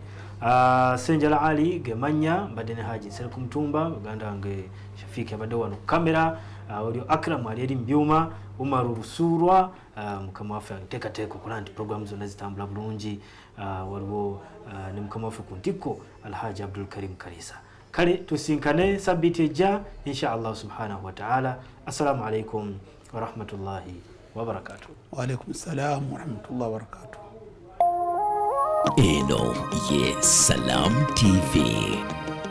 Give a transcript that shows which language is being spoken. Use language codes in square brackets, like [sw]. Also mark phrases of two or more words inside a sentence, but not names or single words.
[lg] Senjala Ali gemanya mbadde ne Haji Nsere ku Mutumba baganda wange Shafiki abadde wano ku kamera olio Akram ali eri mbyuma Umaru Rusurwa mukama waffe ateekateeka okulaba nti programu zonna zitambula bulungi waliwo ne mukama waffe ku ntikko Alhaji Abdul Karim Karisa. Kale tusinkane sabbiiti ejja [ar] إن شاء الله سبحانه وتعالى. السلام عليكم ورحمة الله وبركاته. وعليكم السلام ورحمة الله وبركاته. [lg] Eno ye Salam TV.